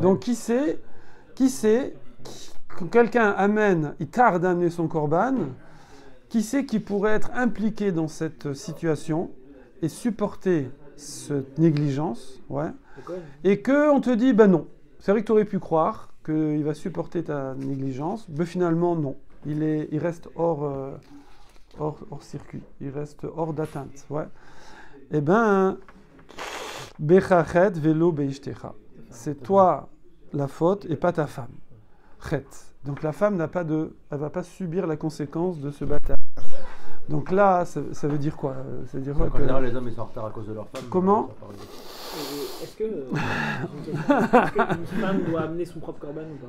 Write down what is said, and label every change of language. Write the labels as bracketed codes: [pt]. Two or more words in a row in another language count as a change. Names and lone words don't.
[fr] Donc, quand quelqu'un amène, il tarde à amener son Corban, qui c'est qui pourrait être impliqué dans cette situation et supporter cette négligence, ouais, et qu'on te dit, ben non, c'est vrai que tu aurais pu croire qu'il va supporter ta négligence, mais finalement non, il reste hors circuit, il reste hors d'atteinte, ouais. [he] Eh ben, בחטאת ולא באשתך, [fr] c'est toi la faute et pas ta femme. Chet. Donc la femme elle va pas subir la conséquence de ce bâtard. Donc là, ça veut dire quoi? Ça veut dire quoi En général, les hommes ils sont en retard à cause de leur femme. Comment? Est-ce qu'une femme doit amener son propre corban ou pas?